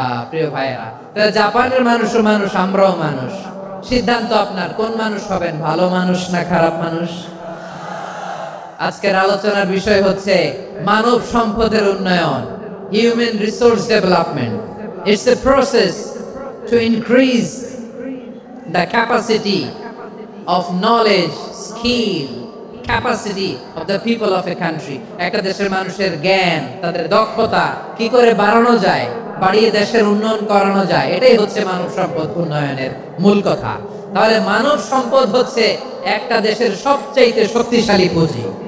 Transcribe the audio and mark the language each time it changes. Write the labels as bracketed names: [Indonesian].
[Bangla] প্রিয় ভাইরা, জাপানের মানুষও মানুষ, আমরাও মানুষ। সিদ্ধান্ত আপনার, কোন মানুষ হবেন, ভালো মানুষ না খারাপ মানুষ? আজকের আলোচনার বিষয় হচ্ছে মানব সম্পদের উন্নয়ন, human resource development. [English] It's a process to increase the capacity of knowledge, skill, capacity of the people of a country. [Bangla] একটা দেশের মানুষের জ্ঞান, তাদের দক্ষতা কি করে বাড়ানো যায়, বাড়িয়ে দেশের উন্নয়ন করানো যায়, এটাই হচ্ছে মানব সম্পদ উন্নয়নের মূল কথা। তাহলে মানব সম্পদ হচ্ছে একটা দেশের সবচেয়ে শক্তিশালী পুঁজি।